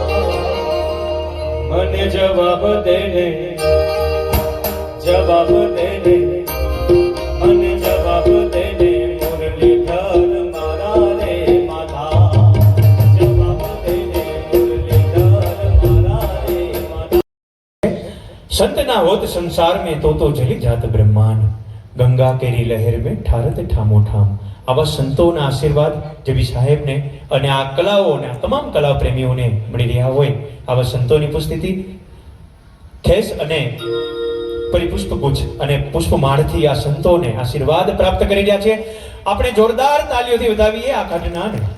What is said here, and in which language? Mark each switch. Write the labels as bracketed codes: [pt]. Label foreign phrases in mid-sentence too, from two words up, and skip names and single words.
[gu] મને જવાબ દેને જવાબ દેને મને જવાબ દેને મુરલીધર મારા રે માતા, જવાબ દેને મુરલીધર મારા રે માતા. [hi] संतना होत संसार में तो जली जात ब्रह्मांड, गंगा केरी लहर में ठारत ठामो ठाम. [gu] આવા સંતોના આશીર્વાદ જેબી સાહેબને અને આ કલાઓને તમામ કલા પ્રેમીઓને મળી રહ્યા હોય, આવા સંતોની ઉપસ્થિતિ ખેસ અને પરિપુષ્પગુચ્છ અને પુષ્પમાળથી આ સંતોને આશીર્વાદ પ્રાપ્ત કરી રહ્યા છે. આપણે જોરદાર તાલીઓથી વધાવીએ આ ઘટનાને.